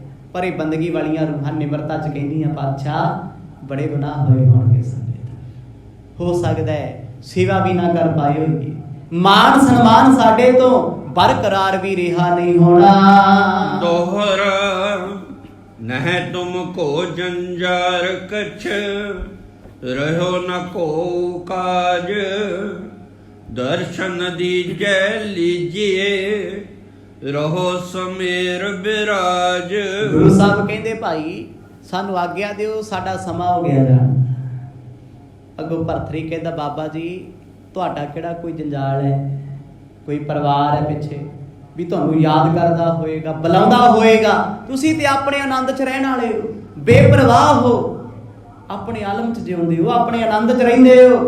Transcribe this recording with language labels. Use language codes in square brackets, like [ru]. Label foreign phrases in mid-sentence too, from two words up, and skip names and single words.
[pa] ਪਰ ਇਹ ਬੰਦਗੀ ਵਾਲੀਆਂ ਰੂਹਾਂ ਨਿਮਰਤਾ 'ਚ ਕਹਿੰਦੀਆਂ ਪਾਤਸ਼ਾਹ ਬੜੇ ਗੁਨਾਹ ਹੋਏ ਹੋਣਗੇ ਸਾਡੇ, ਹੋ ਸਕਦਾ ਹੈ ਸੇਵਾ ਵੀ ਨਾ ਕਰ ਪਾਏ ਹੋਈਏ। ਮਾਨ ਸਨਮਾਨ ਸਾਡੇ ਤੋਂ ਬਰਕਰਾਰ ਵੀ ਰਿਹਾ ਨਹੀਂ ਹੋਣਾ। [bra] दोहरा नह तुम को जंजार कछ, रहो न को काज, दर्शन दीजै लीजिए, रहो समेर बिराज। [pa] ਗੁਰੂ ਸਾਹਿਬ ਕਹਿੰਦੇ ਭਾਈ ਸਾਨੂੰ ਆਗਿਆ ਦਿਓ, ਸਾਡਾ ਸਮਾਂ ਹੋ ਗਿਆ ਜਾਣ। ਅੱਗੋਂ ਭਰਤਰੀ ਕਹਿੰਦਾ ਬਾਬਾ ਜੀ ਤੁਹਾਡਾ ਕਿਹੜਾ ਕੋਈ ਜੰਜਾਲ ਹੈ, ਕੋਈ ਪਰਿਵਾਰ ਹੈ ਪਿੱਛੇ ਵੀ ਤੁਹਾਨੂੰ ਯਾਦ ਕਰਦਾ ਹੋਏਗਾ, ਬੁਲਾਉਂਦਾ ਹੋਏਗਾ। ਤੁਸੀਂ ਤੇ ਆਪਣੇ ਆਨੰਦ 'ਚ ਰਹਿਣ ਵਾਲੇ ਹੋ, ਬੇਪਰਵਾਹ ਹੋ, ਆਪਣੇ ਆਲਮ 'ਚ ਜਿਉਂਦੇ ਹੋ, ਆਪਣੇ ਆਨੰਦ 'ਚ ਰਹਿੰਦੇ ਹੋ।